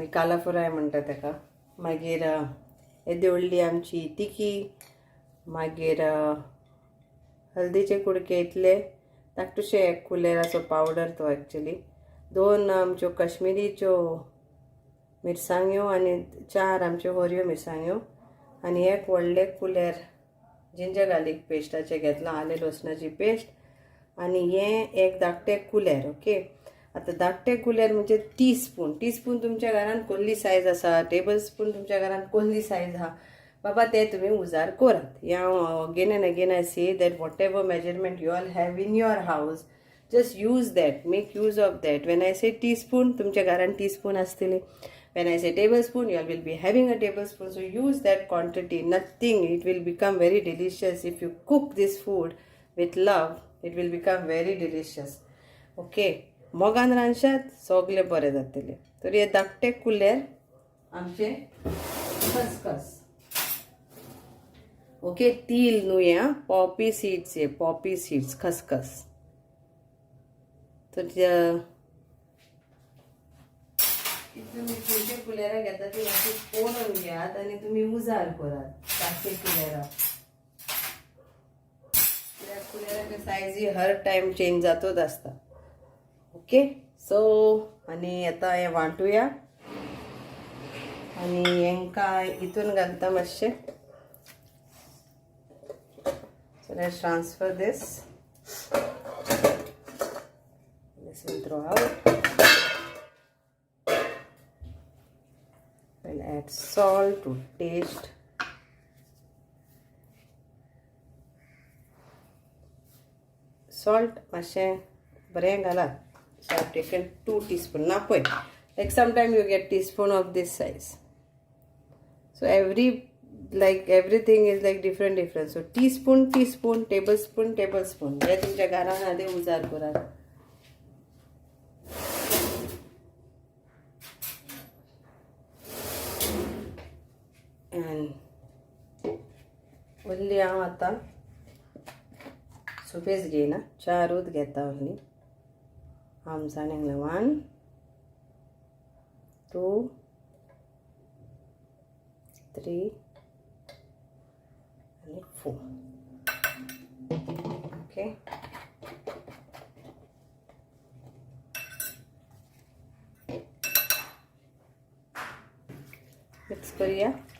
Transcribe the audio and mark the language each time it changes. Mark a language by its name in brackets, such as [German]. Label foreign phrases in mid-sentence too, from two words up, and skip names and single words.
[Konkani] काला फ्राय म्हणटा ताका, मागीर येदी व्हडली आमची तिकी, मागीर हल्दीचे कुडके इतले, धाकटुशे 1 कुलेराचो पावडर तो एक्चुअली, 2 आमच्यो कश्मिरीच्यो मिरसांग्यो आनी 4 आमच्यो हरव्यो मिरसांग्यो, आनी 1 व्हडले कुलेर [English] ginger garlic [Konkani] पेस्टाचे घेतला, आले लसणाची पेस्ट, आनी हे 1 धाकटे कुलेर. ओके, आता धाकटे कुलेर म्हणजे टीस्पून तुमच्या घरान कोल्ली सायज आसा, [English] table spoon [Konkani] तुमच्या घरान कोल्ली सायज आहा बाबा, ते तुम्ही उजार करात. [English] Again and again I say that whatever measurement you all have in your house, just use that, make use of that. When I say teaspoon, तुमच्या घरान teaspoon असतले. When I say tablespoon, you all will be having a tablespoon. So use that quantity. Nothing. It will become very delicious if you cook this food with love. It will become very delicious. Okay. [Konkani] मोगान रांदशात सगळे बरे जातले. तर हे धाकटे कुलेर आमचे खसखस. ओके, तील न्हू हे, [English] poppy seeds, [Konkani] हे [English] poppy seeds [Konkani] खसखस. तर तुम्ही छोटे कुलेरा घेता ती अशी पोळून घ्यात आणि तुम्ही उजार करात. धाकटे कुलेरा, त्या कुलेराची सायझी हर [English] time change [Konkani] जातोच असता. [English] okay, so [Konkani] आणि आता हे वांटूया आणि हेंका इतून घालता मातशें. [English] So let's transfer this. This will throw out. We'll add salt to taste. Salt मातशें So I've taken 2 teaspoons. Now put, like sometimes you get teaspoon of this size. So everything is like different. So teaspoon, tablespoon. [Konkani] हे तुमच्या घरामध्ये उजार करा. [English] And only [Konkani] हांव आतां सुबेज घेयना, 4 घेता only. [English] I'm saying 1, 2, 3 and 4. Okay. Mix kariya.